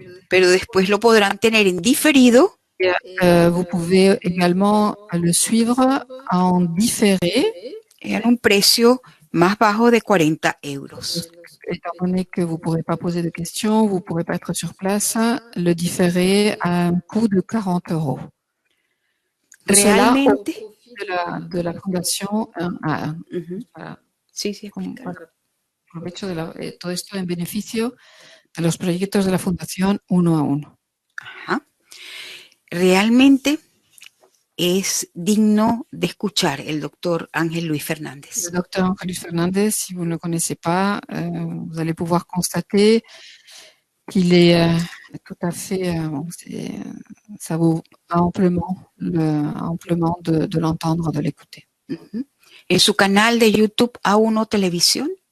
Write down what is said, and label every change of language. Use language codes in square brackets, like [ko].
[es] pero después lo podrán tener en diferido [fr] Vous pouvez également le suivre en différé, [es] en un precio más bajo de 40 euros. [fr] étant donné que vous ne pourrez pas poser de questions, vous ne pourrez pas être sur place. Le différé a un coût de 40 €. Cela au [es] Realmente, [fr] profit de la Fondation 1 à 1. [es] Para- sí, sí, para provecho todo esto en beneficio de los proyectos de la Fundación 1 a 1. Ajá. Realmente es digno de escuchar el doctor Ángel Luis Fernández. [fr] Le docteur Ángel Luis Fernández, si vous ne le connaissez pas, vous allez pouvoir constater qu'il est tout à fait, ça vaut amplement de l'entendre, de l'écouter. [es] En su canal de YouTube A1 Televisión,